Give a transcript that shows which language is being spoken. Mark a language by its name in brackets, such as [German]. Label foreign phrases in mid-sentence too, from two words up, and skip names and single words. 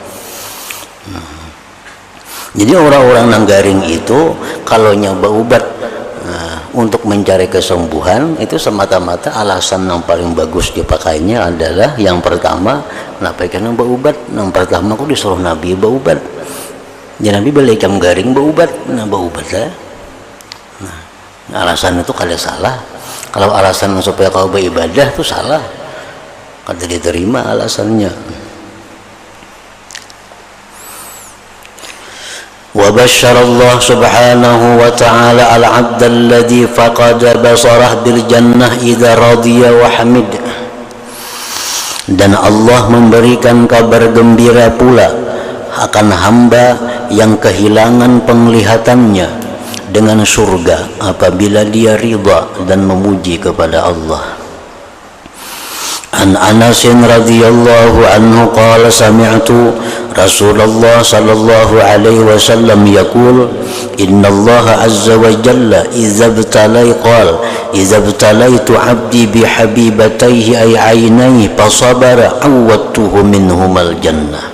[Banjar] Jadi orang-orang nang garing itu kalau nyoba ubat untuk mencari kesembuhan, itu semata-mata alasan yang paling bagus dipakainya adalah yang pertama, kenapa karena baubat? Yang pertama aku disuruh Nabi baubat. Ya Nabi balik yang garing baubat, nah baubat lah. Nah, alasan itu kada salah. Kalau alasan supaya kau beribadah itu salah, kada diterima alasannya. [Arabic] وبشر الله سبحانه وتعالى العبد الذي فقد بصره بالجنة إذا رضي وحمد. [Indonesian] Dan Allah memberikan kabar gembira pula akan hamba yang kehilangan penglihatannya dengan surga apabila dia ridha dan memuji kepada Allah. [Arabic] عن أنس رضي الله عنه قال سمعت رسول الله صلى الله عليه وسلم يقول إن الله عز وجل إذا ابتليت عبدي بحبيبتيه أي عينيه فصبر عوضته منهما الجنة.